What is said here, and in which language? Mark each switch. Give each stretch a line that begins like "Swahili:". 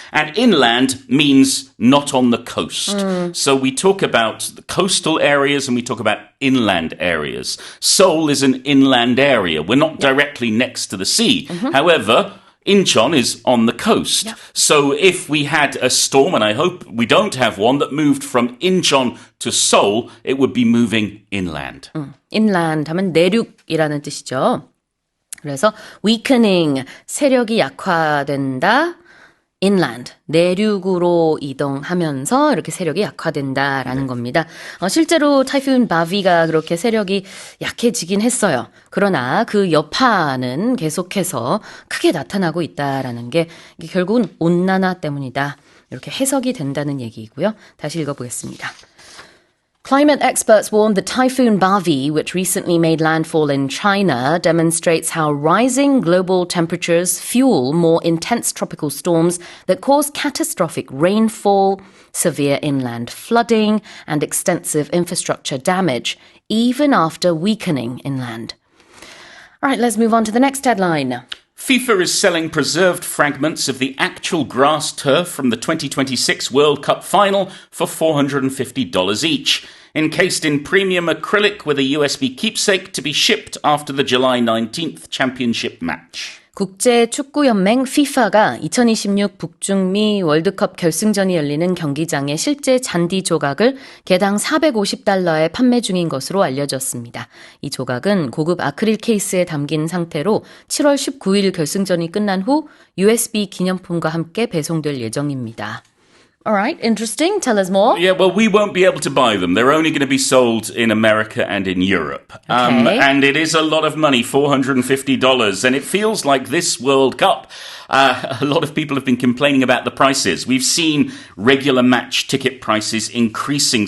English: And inland means not on the coast. So we talk about the coastal areas and we talk about inland areas. Seoul is an inland area. We're not directly next to the sea. However, Incheon is on the coast. So if we had a storm, and I hope we don't have one, that moved from Incheon to Seoul, it would be moving inland.
Korean: inland 하면 내륙이라는 뜻이죠. 그래서 weakening, 세력이 약화된다. inland, 내륙으로 이동하면서 이렇게 세력이 약화된다라는 겁니다. 실제로 타이푼 바비가 그렇게 세력이 약해지긴 했어요. 그러나 그 여파는 계속해서 크게 나타나고 있다라는 게 이게 결국은 온난화 때문이다. 이렇게 해석이 된다는 얘기이고요. 다시 읽어보겠습니다.
English: Climate experts warn the Typhoon Bavi, which recently made landfall in China, demonstrates how rising global temperatures fuel more intense tropical storms that cause catastrophic rainfall, severe inland flooding, and extensive infrastructure damage, even after weakening inland. All right, let's move on to the next headline. FIFA is selling preserved fragments of the actual grass turf from the 2026 World Cup final for $450 each, encased in premium acrylic with a USB keepsake to be shipped after the July 19th championship match.
Korean: 국제축구연맹 FIFA가 2026 북중미 월드컵 결승전이 열리는 경기장의 실제 잔디 조각을 개당 $450에 판매 중인 것으로 알려졌습니다. 이 조각은 고급 아크릴 케이스에 담긴 상태로 7월 19일 결승전이 끝난 후 USB 기념품과 함께 배송될 예정입니다.
English: All right, interesting. Tell us more. Yeah, well, we won't be able to buy them. They're only going to be sold in America and in Europe. Okay. And it is a lot of money, $450. And it feels like this World Cup, a lot of people have been complaining about the prices. We've seen regular match ticket prices increasing.